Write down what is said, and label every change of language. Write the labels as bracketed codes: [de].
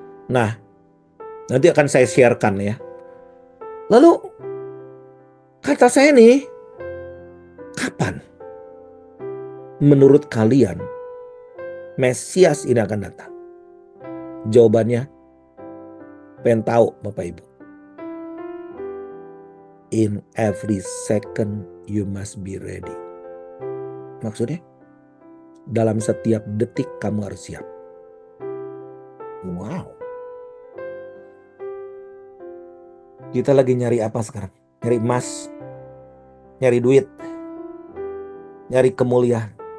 [id] Nah, nanti akan saya sharekan ya. Lalu, kata saya nih, kapan menurut kalian Mesias ini akan datang? Jawabannya, pengen tahu Bapak Ibu. [en] In every second you must be ready. [id] Maksudnya? Dalam setiap detik kamu harus siap. Wow. Kita lagi nyari apa sekarang? Nyari emas, nyari duit, nyari kemuliaan.